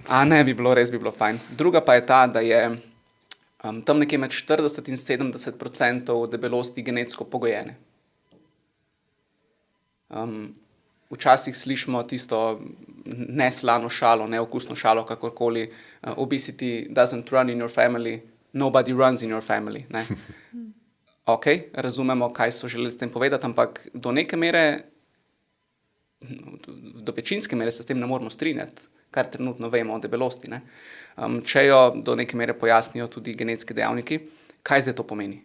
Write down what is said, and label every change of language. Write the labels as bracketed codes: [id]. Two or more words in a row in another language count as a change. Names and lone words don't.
[sl] Ne bi bilo, res bi bilo fajn. Druga pa je ta, da je tam nekje med 40 in 70% debelosti genetsko pogojene. Včasih slišimo tisto neslano šalo, neokusno šalo, kakorkoli. [en] Obesity doesn't run in your family, nobody runs in your family, [sl] ne? Ok, razumemo, kaj so želeli s tem povedati, ampak do neke mere, do večinske mere se s tem ne moramo strinjati, kar trenutno vemo o debelosti, ne? Če jo do neke mere pojasnijo tudi genetski dejavniki, kaj zdaj to pomeni?